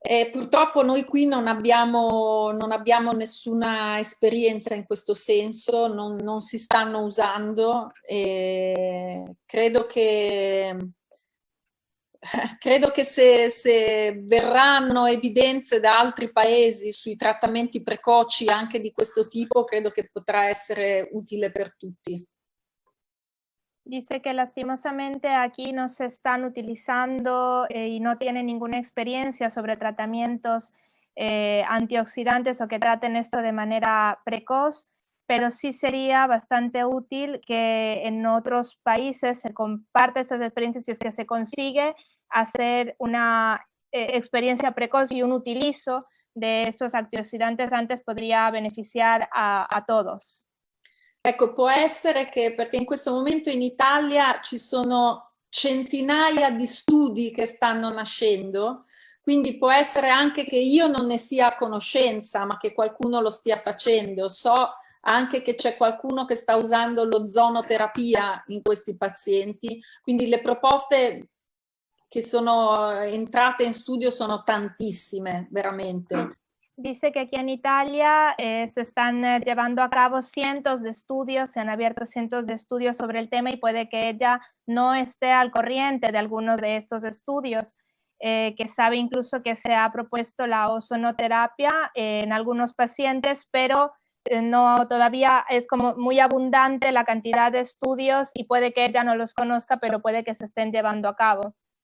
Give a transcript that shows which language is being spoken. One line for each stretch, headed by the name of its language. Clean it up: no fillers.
Italian: Purtroppo noi qui non abbiamo nessuna esperienza in questo senso, non si stanno usando e credo che se verranno evidenze da altri paesi sui trattamenti precoci anche di questo tipo, credo che potrà essere utile per tutti.
Spanish: Dice que lastimosamente aquí no se están utilizando y no tienen ninguna experiencia sobre tratamientos antioxidantes o que traten esto de manera precoz, pero sí sería bastante útil que en otros países se comparte estas experiencias y es que se consigue hacer una experiencia precoz y un utilizo de estos antioxidantes antes podría beneficiar a todos.
Italian: Ecco, può essere che, perché in questo momento in Italia ci sono centinaia di studi che stanno nascendo, quindi può essere anche che io non ne sia a conoscenza, ma che qualcuno lo stia facendo. So anche che c'è qualcuno che sta usando l'ozonoterapia in questi pazienti, quindi le proposte che sono entrate in studio sono tantissime, veramente.
Spanish: Dice que aquí en Italia se están llevando a cabo cientos de estudios, se han abierto cientos de estudios sobre el tema y puede que ella no esté al corriente de algunos de estos estudios, que sabe incluso que se ha propuesto la ozonoterapia en algunos pacientes, pero no todavía es como muy abundante la cantidad de estudios y puede que ella no los conozca, pero puede que se estén llevando a cabo.